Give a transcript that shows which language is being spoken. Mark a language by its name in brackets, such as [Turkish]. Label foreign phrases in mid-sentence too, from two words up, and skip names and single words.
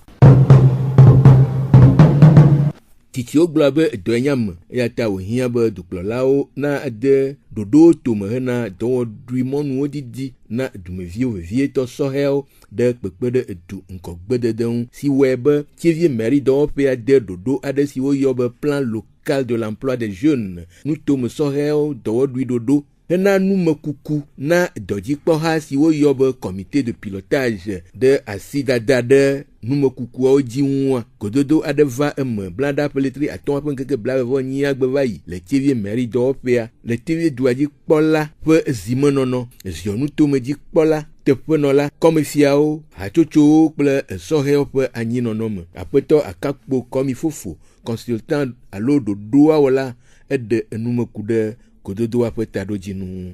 [Ewe] Titiwo gblɔ be dɔ nya me eya ta wòhiã be dukplɔlawo na ade ɖoɖo tome hena dɔwɔɖui mɔnuwo didi na dumeviwo vevietɔ sɔhɛwo ɖe kpekpe ɖe edu ŋkɔgbedede ŋu si wɔe be Thiévié Mairie dɔwɔƒea de ɖoɖo aɖe si woyɔ be [French] plan local de l'emploi des jeunes [Ewe] nutome sɔhɛwo dɔwɔɖui ɖoɖo hena numekuku na dɔdzikpɔha si woyɔ be [French] comité de pilotage [Ewe] ɖe asi dada ɖe numekukuawo dzi ŋua gododo aɖe va eme blada ƒe letri atɔ̃ ƒe ŋkeke blaeve-vɔ-enyi agbe va yi le Thiévié Mairie dɔwɔƒea le Thiévié dua dzikpɔla ƒe zimenɔnɔ ziɔnutome dzikpɔla teƒenɔla kɔmefiawo hatsotsowo kple esɔhɛwo ƒe anyinɔnɔ me aƒetɔ Akakpo Kɔmi Fofo consultant alo ɖoɖoa wɔla eɖe enumeku ɖe gododoa ƒe taɖodzinu.